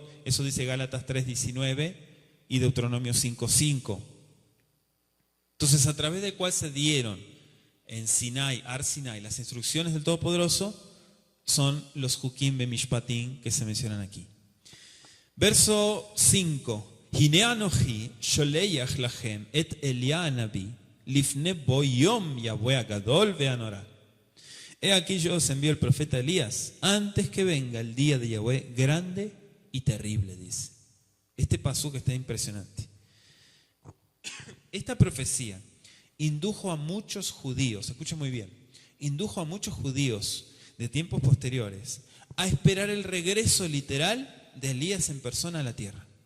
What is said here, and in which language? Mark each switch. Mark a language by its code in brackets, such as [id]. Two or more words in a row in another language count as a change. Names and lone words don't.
[es] Eso dice Gálatas 3:19 y Deuteronomio 5:5. Entonces, a través de cuál se dieron en Sinai, Ar Sinai, las instrucciones del Todopoderoso, son los [he] חוקים במשפטים [es] que se mencionan aquí. Verso 5. [he] הנה אנכי שולח לכם את אליה הנביא לפני בוא יום יהוה הגדול והנורא. [es] He aquí yo os envío el profeta Elías antes que venga el día de Yahweh grande y terrible, dice. Este pasú que está impresionante. Esta profecía indujo a muchos judíos, escucha muy bien, indujo a muchos judíos de tiempos posteriores a esperar el regreso literal de Elías en persona a la tierra.